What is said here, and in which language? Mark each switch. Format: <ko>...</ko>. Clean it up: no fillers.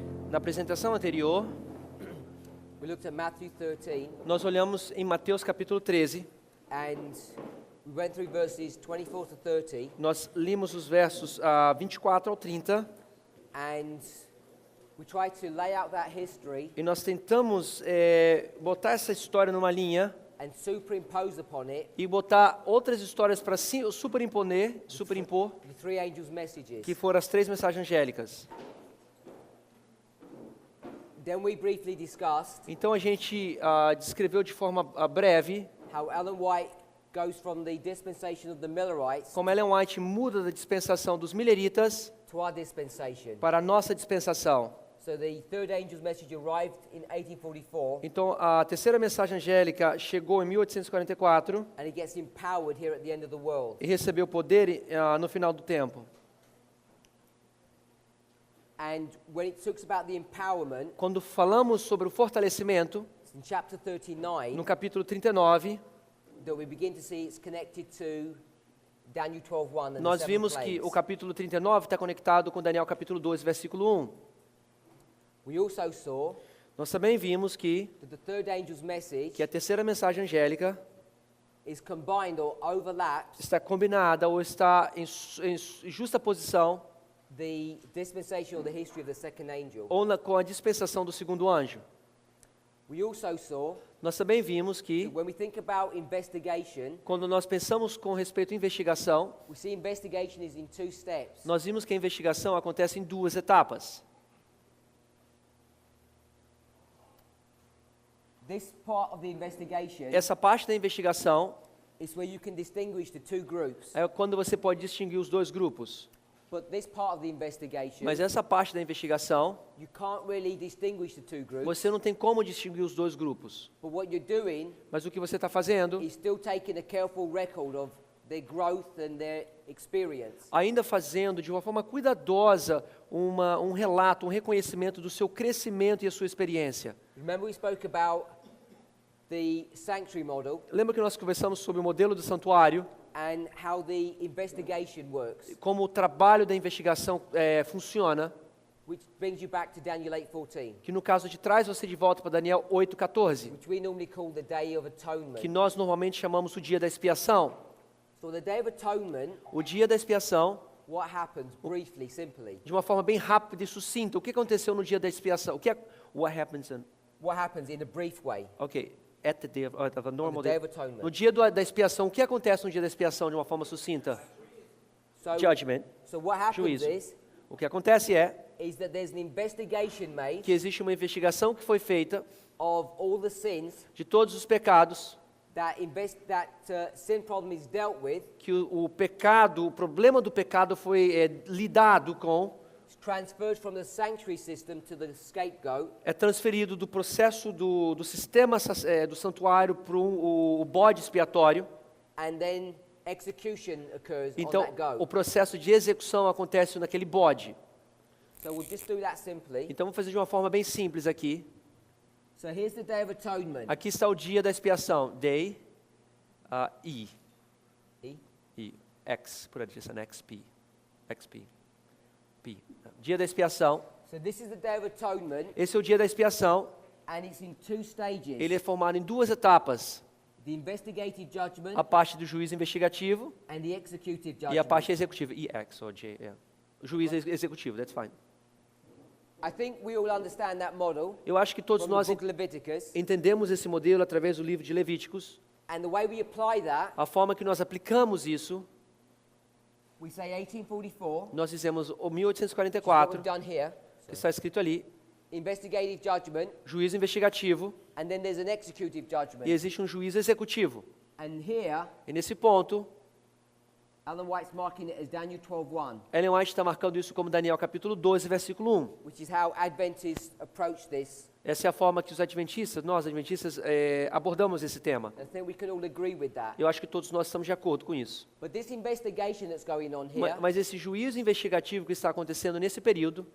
<pt>Na apresentação anterior,</pt> <en>we looked at Matthew 13,</en> <pt>nós olhamos em Mateus capítulo 13.</pt> <en>and we went through verses 24 to 30,</en> <pt>Nós limos os versos 24 ao 30</pt> <en>and we tried to lay out that history</en> <pt>e nós tentamos botar essa história numa linha</pt> <en>and superimpose upon it</en> <pt>e botar outras histórias para superimpor,</pt> <en>the three angels' messages.</en> <pt>que foram as 3 mensagens angélicas.</pt> <en>Then we briefly discussed</en> <pt>Então a gente descreveu de forma breve</pt> <en>how Ellen White goes from the dispensation of the Millerites</en> <pt>como Ellen White muda da dispensação dos mileritas</pt> <en>to our dispensation.</en> <pt>para a nossa dispensação.</pt> <en>So the third angel's message arrived in 1844,</en> <pt>Então a terceira mensagem angélica chegou em 1844</pt> <en>and it gets empowered here at the end of the world.</en> <pt>e recebeu poder no final do tempo.</pt> <en>And when it talks about the empowerment,</en> <pt>Quando falamos sobre o fortalecimento,</pt> <en>in chapter 39,</en> <pt>no capítulo 39,</pt> <en>that we begin to see it's connected to Daniel 12:1 and</en> <pt>nós</pt> <en>the seven</en> <pt>vimos que</pt> <en>plagues.</en> <pt>o capítulo 39 está conectado com Daniel capítulo 12, versículo 1.</pt> <en>We also saw</en> <pt>Nós também vimos que</pt> <en>that the third angel's message</en> <pt>a terceira mensagem angélica</pt> <en>is combined or overlaps</en> <pt>está combinada ou está em justa posição</pt> <en>the dispensation or the history of the second angel.</en> <pt>ou com a dispensação do segundo anjo.</pt> <en>We also saw</en> <pt>Nós também vimos que</pt> <en>that when we think about investigation,</en> <pt>quando nós pensamos com respeito à investigação,</pt> <en>we see investigation is in 2 steps.</en> <pt>nós vimos que a investigação acontece em 2 etapas.</pt> <en>This part of the investigation</en> <pt>Essa parte da investigação</pt> <en>is where you can distinguish the 2 groups.</en> <pt>é quando você pode distinguir os 2 grupos.</pt> <en>But this part of the investigation,</en> <pt>Mas essa parte da investigação,</pt> <en>you can't really distinguish the 2 groups.</en> <pt>você não tem como distinguir os 2 grupos.</pt> <en>But what you're doing</en> <pt>Mas o que você está fazendo,</pt> <en>is still taking a careful record of their growth and their experience.</en> <pt>ainda fazendo de uma forma cuidadosa um relato, um reconhecimento do seu crescimento e a sua experiência.</pt> <en>Remember we spoke about the sanctuary model</en> <pt>Lembra que nós conversamos sobre o modelo do santuário,</pt> <en>and how the investigation works,</en> <pt>como o trabalho da investigação funciona,</pt> <en>which brings you back to Daniel 8:14,</en> <pt>que no caso de traz você de volta para Daniel 8:14,</pt> <en>which we normally call the Day of Atonement.</en> <pt>que nós normalmente chamamos o dia da expiação.</pt> <en>So the Day of Atonement,</en> <pt>O dia da expiação,</pt> <en>what happens briefly, simply?</en> <pt>de uma forma bem rápida e sucinta, o que aconteceu no dia da expiação?</pt> <en>What happens In a brief way? at the day of a normal On the Day day. of Atonement.</en> <pt>No dia da expiação, o que acontece no dia da expiação de uma forma sucinta?</pt> <en>So, Judgment, so what happens</en> <pt>juízo.</pt> <en>is</en> <pt>O que acontece</pt> <en>is that there's an investigation made</en> <pt>que existe uma investigação que foi feita</pt> <en>of all the sins</en> <pt>de todos os pecados,</pt> <en>that sin problem is dealt with,</en> <pt>que o problema do pecado foi lidado com,</pt> <en>it's transferred from the sanctuary system to the scapegoat,</en> <pt>é transferido do processo do sistema do santuário para o bode expiatório.</pt> <en>and then execution occurs</en> <pt>Então,</pt> <en>on that goat.</en> <pt>o processo de execução acontece naquele bode.</pt> <en>So we'll just do that simply.</en> <pt>Então, vamos fazer de uma forma bem simples aqui.</pt> <en>So here's the Day of Atonement.</en> <pt>Aqui está o dia da expiação.</pt> <en>Day, E. E?</en> <pt>E. X, por adição, XP. XP. P. Dia da expiação.</pt> <en>So this is the Day of Atonement,</en> <pt>Esse é o dia da expiação.</pt> <en>and it's in 2 stages.</en> <pt>Ele é formado em 2 etapas.</pt> <en>The investigative judgment</en> <pt>A parte do juiz investigativo</pt> <en>and the executive</en> <pt>e a</pt> <en>judgment.</en> <pt>parte executiva. EX ou J. O juiz executivo,</pt> <en>that's fine. I think we all understand that model</en> <pt>Eu acho que todos</pt> <en>from</en> <pt>nós</pt> <en>the book of Leviticus,</en> <pt>entendemos esse modelo através do livro de Levíticos.</pt> <en>and the way we apply that,</en> <pt>A forma que nós aplicamos isso,</pt> <en>we say 1844,</en> <pt>nós dizemos o</pt> <en>which is what</en> <pt>1844,</pt> <en>we've done here,</en> <pt>que está escrito ali,</pt> <en>investigative judgment,</en> <pt>juiz investigativo,</pt> <en>and then there's an executive judgment.</en> <pt>e existe um juiz executivo.</pt> <en>And here,</en> <pt>E nesse ponto,</pt> <en>Ellen White's marking it as Daniel 12:1,</en> <pt>Ellen White está marcando isso como Daniel capítulo 12, versículo 1.</pt> <en>which is how Adventists approach this.</en> <pt>Essa é a forma que os adventistas, nós adventistas, abordamos esse tema.</pt> <en>I think we can all agree with that.</en> <pt>Eu acho que todos nós estamos de acordo com isso.</pt> <en>But this investigation that's going on here,</en> <pt>Mas esse juízo investigativo que está acontecendo nesse período,</pt>